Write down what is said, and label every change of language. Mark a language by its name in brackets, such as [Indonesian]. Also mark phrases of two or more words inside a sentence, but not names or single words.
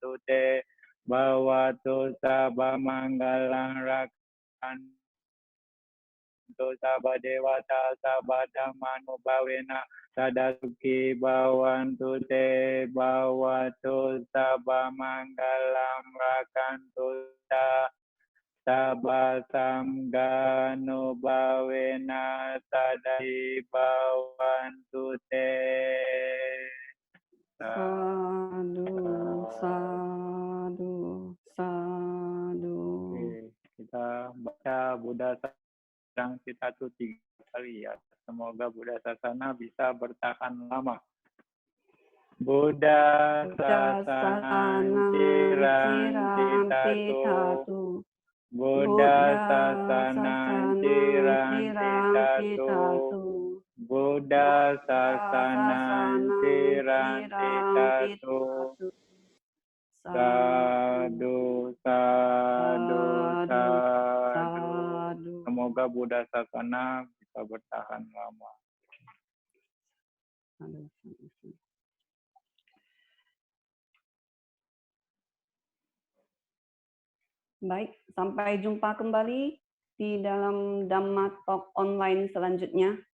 [Pali] tute bawatu sabah manggalam rakantu sabah dewata sabah dhammanubhavena sadasuki bawantu te bawatu sabah manggalam rakantu sabah samganubhavena sadai bawantu te. Sadu, sadu, sadu. [Indonesian] Oke, kita baca [Pali] Buddha Sarang Citatu [Indonesian] 3 kali ya. Semoga Buddha Sasana bisa bertahan lama. [Pali] Buddha Sasana Cirang Citatu. Buddha Sasana Cirang Citatu. Buddha Sasana Cirang Citatu. Sadu, sadu, sadu. [Indonesian] Semoga Buddha Sasana bisa bertahan lama. Baik, sampai jumpa kembali di dalam [English] Dhamma Talk online [Indonesian] selanjutnya.